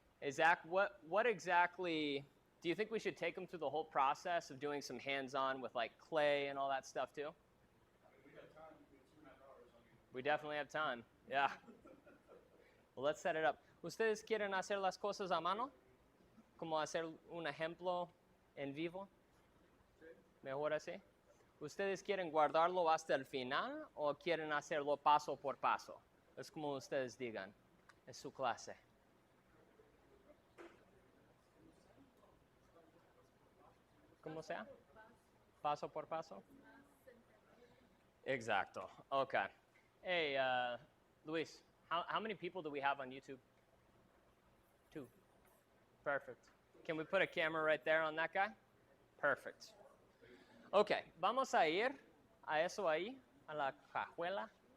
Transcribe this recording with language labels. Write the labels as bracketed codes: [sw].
[en] Zach, what exactly, do you think we should take them through the whole process of doing some hands-on with like clay and all that stuff too? We got time, we have 2.5 hours. We definitely have time, yeah. Well, let's set it up. [es] ¿Ustedes quieren hacer las cosas a mano? ¿Como hacer un ejemplo en vivo? Mejor así. ¿Ustedes quieren guardarlo hasta el final o quieren hacerlo paso por paso? Es como ustedes digan. Es su clase. ¿Cómo sea? Paso por paso. Exacto. Okay. [en] Hey, Luis, how many people do we have on YouTube? 2. Perfect. Can we put a camera right there on that guy? Perfect. [es] Okay, vamos a ir a eso ahí, a la cajuela.